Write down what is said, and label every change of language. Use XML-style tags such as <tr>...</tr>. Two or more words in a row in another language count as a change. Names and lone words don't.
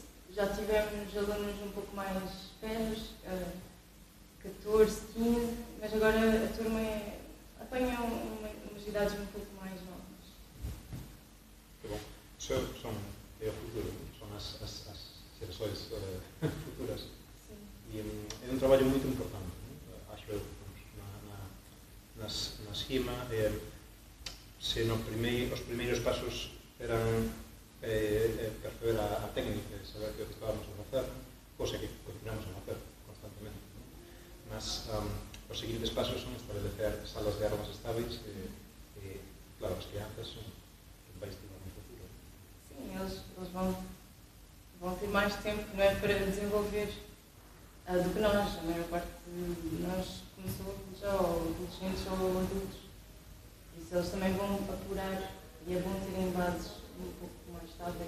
<pt>Já tivemos alunos um pouco mais velhos, 14, 15, mas agora a turma apanha umas idades um pouco mais novas. Que bom. É o futuro, são as gerações futuras. Sim. E é um trabalho muito importante, acho eu, nas HIMA,</pt> <gl>se os primeiros pasos eran perceber a técnica, saber que o que estábamos a facer, cosa que continuamos a facer constantemente. Mas os seguintes pasos son establecer salas de armas estáveis e, claro, as crianças son que vais ter no futuro.</gl> <pt>Sim, eles vão ter mais tempo, não é, para desenvolver do que nós. A maior parte de nós começou já adolescentes ou adultos. Por isso eles também vão apurar e é bom terem bases um pouco mais estáveis.</pt>